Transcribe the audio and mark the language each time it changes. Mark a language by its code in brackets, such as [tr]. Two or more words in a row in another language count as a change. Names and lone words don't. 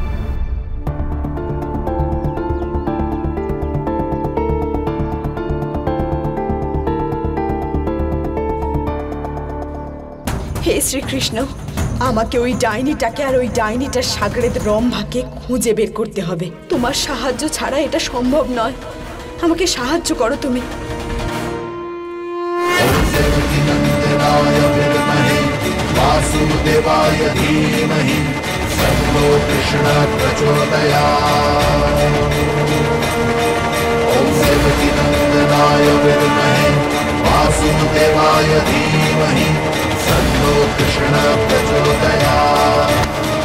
[bn] হে শ্রীকৃষ্ণ, আমাকে ওই ডাইনিটাকে আর ওই ডাইনিটার সাগরেদ রম্ভাকে খুঁজে বের করতে হবে। তোমার সাহায্য ছাড়া এটা সম্ভব নয়, আমাকে সাহায্য করো তুমি। [sa] वासुदेवाय धीमहि कृष्ण प्रचोदयात् ॐ देवकी नन्दनाय विद्महे वासुदेवाय धीमहि तन्नो कृष्ण प्रचोदयात्